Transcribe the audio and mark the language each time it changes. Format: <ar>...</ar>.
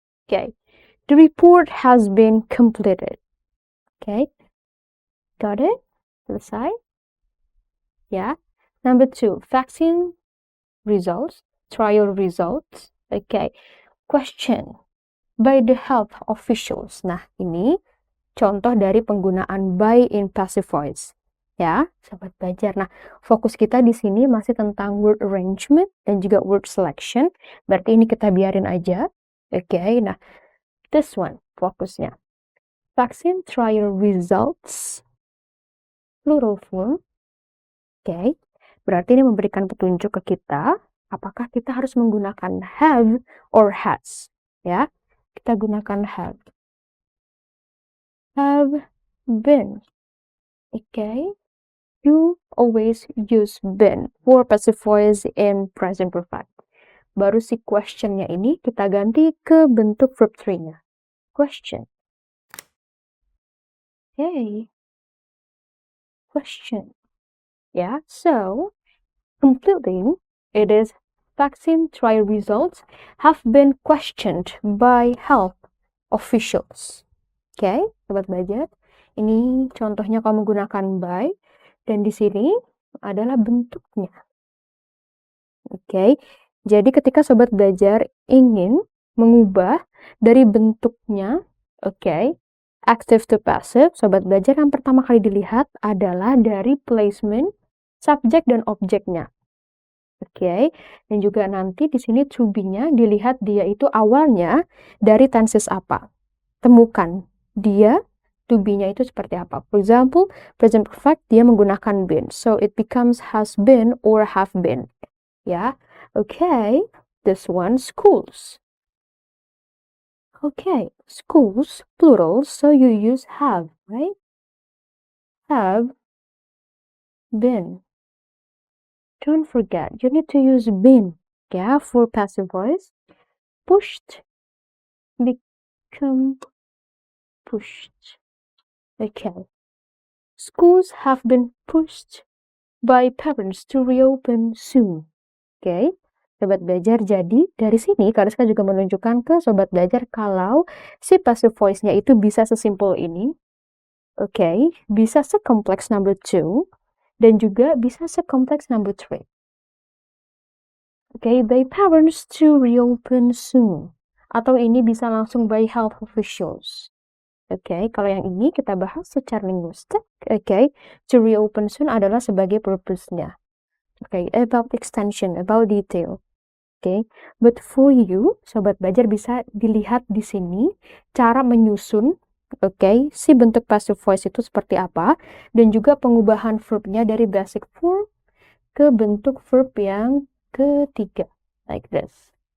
<en>Okay. The report has been completed. Okay. Got it? Selesai? Yeah. Number 2, vaccine results, trial results. Okay. Question. By the health officials.</en> <id>Nah, ini contoh dari penggunaan by in passive voice. Ya, sobat belajar. Nah, fokus kita di sini masih tentang word arrangement dan juga word selection. Berarti ini kita biarin aja. Okay. Nah, this one fokusnya.</id> <en>Vaccine trial results. Plural form. Okay.</en> <id>Berarti ini memberikan petunjuk ke kita. Apakah kita harus menggunakan have or has. Ya. Kita gunakan have. Have been. Okay.</id> <en>you always use been for passive voice in present perfect.</en> <id>Baru si questionnya ini kita ganti ke bentuk verb 3-nya.</id> <en>Question. Hey. Question. Yeah, so completing it is vaccine trial results have been questioned by health officials.</en> <id>Oke, sobat belajar. Ini contohnya kamu menggunakan by dan di sini adalah bentuknya. Oke. Jadi ketika sobat belajar ingin mengubah dari bentuknya, oke, active to passive, sobat belajar yang pertama kali dilihat adalah dari placement subjek dan objeknya. Oke, dan juga nanti di sini to be-nya dilihat dia itu awalnya dari tenses apa. Temukan dia to be-nya itu seperti apa.</id> <en>For example, present perfect</en> <id>dia menggunakan</id> <en>been. So it becomes has been or have been. Ya. Okay, this one schools. Okay, schools plural, so you use have, right? Have been. Don't forget, you need to use been, yeah, for passive voice. Pushed, become pushed. Okay. Schools have been pushed by parents to reopen soon. Okay.</en> <id>Sobat belajar, jadi dari sini Kariska juga menunjukkan ke sobat belajar kalau si passive voice-nya itu bisa sesimpel ini. Okay. Bisa sekompleks number 2 dan juga bisa sekompleks number 3.</id> <en>Okay, by parents to reopen soon.</en> <id>Atau ini bisa langsung</id> <en>by health officials.</en> <id>Okay, kalau yang ini kita bahas secara linguistik. Okay, to reopen soon adalah sebagai purpose-nya.</id> <en>Okay, about extension, about detail.</en> <id>Okay,</id> <en>but for you,</en> <id>sobat belajar bisa dilihat di sini cara menyusun, okay, si bentuk passive voice itu seperti apa, dan juga pengubahan verbnya dari basic form ke bentuk verb yang ketiga,</id> <en>like this.</en>